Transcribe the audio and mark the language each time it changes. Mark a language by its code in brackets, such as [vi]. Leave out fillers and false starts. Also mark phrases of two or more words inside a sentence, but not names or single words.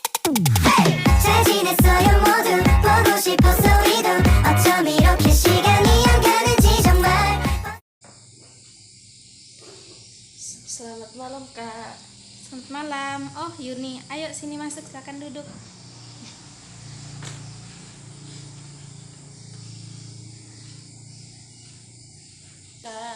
[ko] 잘 지냈어요 모두 보고 싶어서 이도 어쩜 이렇게 시간이 안 가는지 정말. [id] Selamat malam Kak. Selamat malam. Oh Yuni, ayo sini masuk, silakan duduk. Kak,